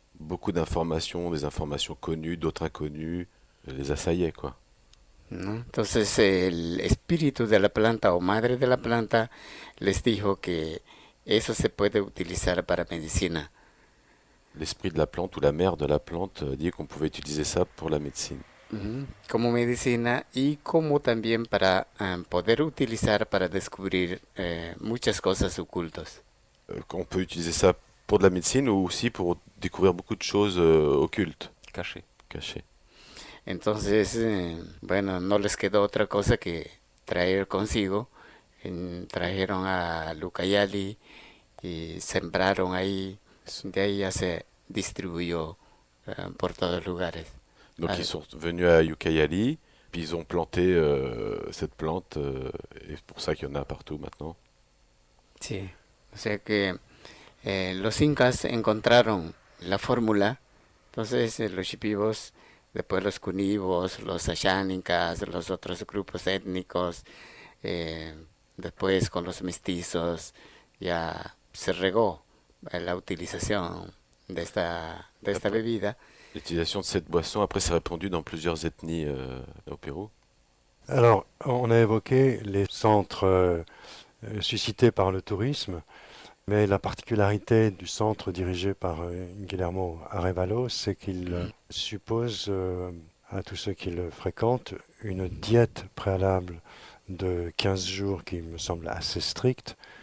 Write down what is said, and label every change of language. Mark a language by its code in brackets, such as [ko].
[fr] beaucoup d'informations, des informations connues, d'autres inconnues, les assaillaient quoi. [es] ¿No? Entonces el espíritu de la planta o madre de la planta les dijo que eso se puede utilizar para medicina. [fr] L'esprit de la plante ou la mère de la plante dit qu'on pouvait utiliser ça pour la médecine. Ujú. [es] Como medicina y como también para poder utilizar para descubrir muchas cosas ocultas. [fr] Qu'on peut utiliser ça pour de la médecine ou aussi pour découvrir beaucoup de choses occultes, Caché. cachées. [es] Entonces, bueno, no les quedó otra cosa que traer consigo. Trajeron a Lucayali y sembraron ahí. De ahí ya se distribuyó por todos lugares. [fr] Donc Ah, ils sont venus à Ucayali, puis ils ont planté cette plante, et c'est pour ça qu'il y en a partout maintenant. [es] sí. O sea que los incas encontraron la fórmula. Entonces, los shipibos, después los cunibos, los ashánicas, los otros grupos étnicos, eh, después con los mestizos, ya se regó la utilización de esta [fr] Après, [es] bebida. [fr] l'utilisation de cette boisson, après, s'est répandue dans plusieurs ethnies au Pérou. Alors, on a évoqué les centres suscités par le tourisme, mais la particularité du centre dirigé par Guillermo Arévalo, c'est qu'il suppose à tous ceux qui le fréquentent une diète préalable de 15 jours qui me semble assez stricte.